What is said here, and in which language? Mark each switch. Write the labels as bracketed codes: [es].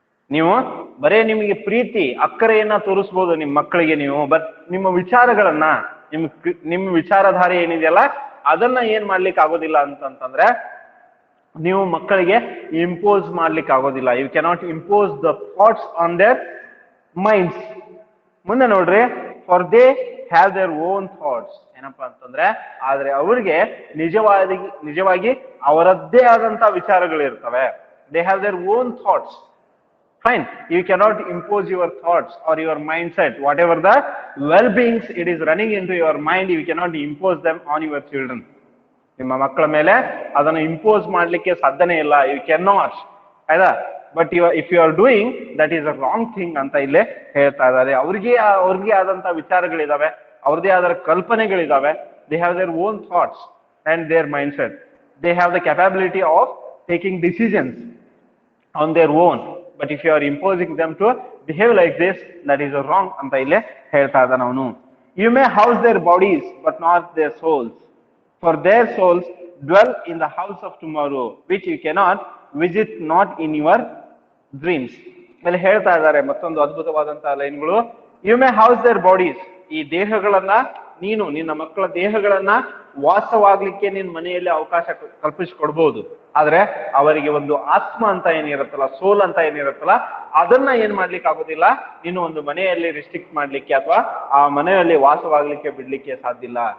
[kn] ನೀವು ಬರೇ ನಿಮಗೆ ಪ್ರೀತಿ ಅಕ್ಕರೆಯನ್ನ ತೋರಿಸ್ಬೋದು ನಿಮ್ಮ ಮಕ್ಕಳಿಗೆ ನೀವು, ಬಟ್ ನಿಮ್ಮ ವಿಚಾರಗಳನ್ನ, ನಿಮ್ಮ ವಿಚಾರಧಾರೆ ಏನಿದೆಯಲ್ಲ ಅದನ್ನ ಏನ್ ಮಾಡ್ಲಿಕ್ಕೆ ಆಗೋದಿಲ್ಲ ಅಂತಂದ್ರೆ ನೀವು ಮಕ್ಕಳಿಗೆ ಇಂಪೋಸ್ ಮಾಡ್ಲಿಕ್ಕೆ ಆಗೋದಿಲ್ಲ. [en] You cannot impose the thoughts on their minds. [kn] ಮುಂದೆ ನೋಡ್ರಿ, [en] For they have their own thoughts. [kn] ಏನಪ್ಪಾ ಅಂತಂದ್ರೆ ಆದ್ರೆ ಅವ್ರಿಗೆ ನಿಜವಾಗಿ ಅವರದ್ದೇ ಆದಂತ ವಿಚಾರಗಳಿರ್ತವೆ. [en] They have their own thoughts. Fine, you cannot impose your thoughts or your mindset, whatever the well-beings it is running into your mind, you cannot impose them on your children. [kn] ನಿಮ್ಮ ಮಕ್ಕಳ ಮೇಲೆ ಅದನ್ನು ಇಂಪೋಸ್ ಮಾಡ್ಲಿಕ್ಕೆ ಸಾಧ್ಯನೇ ಇಲ್ಲ. [en] you can not, [kn] ಆಯ್ತಾ? [en] but if you are doing that is a wrong thing [kn] ಅಂತ ಇಲ್ಲೇ ಹೇಳ್ತಾ ಇದ್ದಾರೆ. ಅವ್ರಿಗೆ ಆದಂತ ವಿಚಾರಗಳಿದಾವೆ, ಅವ್ರದೇ ಆದ ಕಲ್ಪನೆಗಳಿದಾವೆ. [en] They have their own thoughts and their mindset. They have the capability of taking decisions on their own. But if you are imposing them to behave like this, that is wrong [kn] ಅಂತ ಇಲ್ಲೇ ಹೇಳ್ತಾ ಇದ್ದಾನೆ ಅವನು. [en] You may house their bodies but not their souls, for their souls dwell in the house of tomorrow, which you cannot visit not in your dreams. [kn] ಮೇಲೆ ಹೇಳ್ತಾ ಇದ್ದಾರೆ ಮತ್ತೊಂದು ಅದ್ಭುತವಾದಂತಹ ಲೈನ್ಗಳು. [en] you may house their bodies, [kn] ಈ ದೇಹಗಳನ್ನ ನೀನು ನಿನ್ನ ಮಕ್ಕಳ ದೇಹಗಳನ್ನ ವಾಸವಾಗ್ಲಿಕ್ಕೆ ನಿನ್ನ ಮನೆಯಲ್ಲಿ ಅವಕಾಶ ಕಲ್ಪಿಸಿಕೊಡ್ಬಹುದು. ಆದ್ರೆ ಅವರಿಗೆ ಒಂದು ಆತ್ಮ ಅಂತ ಏನಿರುತ್ತಲ್ಲ, ಸೋಲ್ ಅಂತ ಏನಿರುತ್ತಲ್ಲ, ಅದನ್ನ ಏನ್ ಮಾಡ್ಲಿಕ್ಕೆ ಆಗೋದಿಲ್ಲ, ನೀನು ಒಂದು ಮನೆಯಲ್ಲಿ ರಿಸ್ಟ್ರಿಕ್ಟ್ ಮಾಡ್ಲಿಕ್ಕೆ ಅಥವಾ ಆ ಮನೆಯಲ್ಲಿ ವಾಸವಾಗ್ಲಿಕ್ಕೆ ಬಿಡ್ಲಿಕ್ಕೆ ಸಾಧ್ಯ ಇಲ್ಲ.